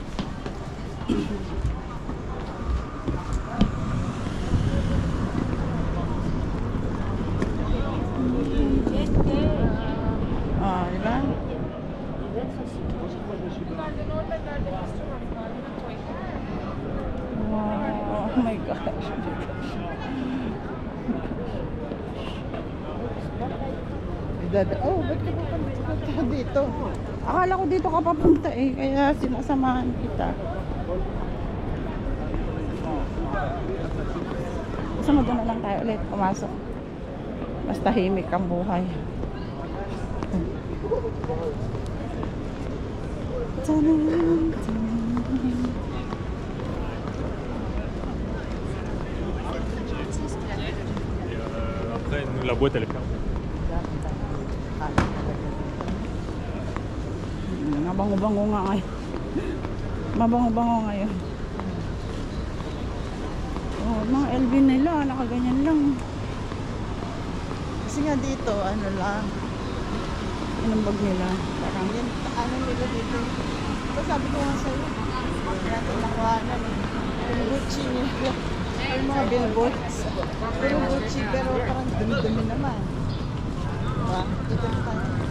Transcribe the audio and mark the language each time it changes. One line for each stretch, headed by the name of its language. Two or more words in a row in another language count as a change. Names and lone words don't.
Filipino: Diba?
English: Wow, oh my gosh.
Filipino: Oh, ba't ka pupunta dito? Akala ko dito ka papunta eh, kaya sinasamahan kita. Gusto mo doon na lang tayo ulit pumasok. Mas tahimik ang buhay. Tanan, tanan.
French: Après, nous, la boîte elle est fermée.
Filipino: Mabango-bango nga ngayon. Mabango-bango ngayon. Oh, mga LV nila, nakaganyan lang. Kasi nga dito, ano lang, Anong bag nila? parang yun, ano nila dito. Ito sabi ko nga sa'yo, natin nakuhanan eh. Yung Gucci nila, yung mga billboards. Yung Gucci, pero parang dumi-dumi naman. Diba? Dito na tayo.